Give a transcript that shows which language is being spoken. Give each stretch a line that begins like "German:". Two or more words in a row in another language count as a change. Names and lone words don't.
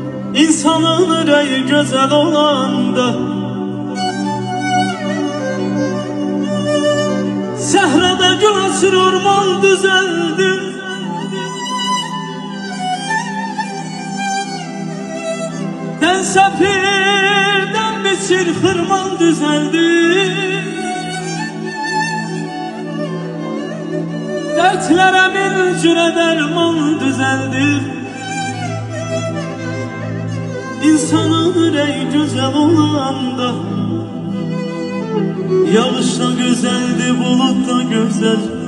Azerbaijani: İnsanın ürəyi gözəl olanda səhrada gül açır, orman düzəldir. Dən səpirdən biçir, xırman düzəldir.
Turkish: Dertlere bir cüre derman düzeldir. İnsanın yüreği güzel olanda yağış da güzeldi, bulut da güzel.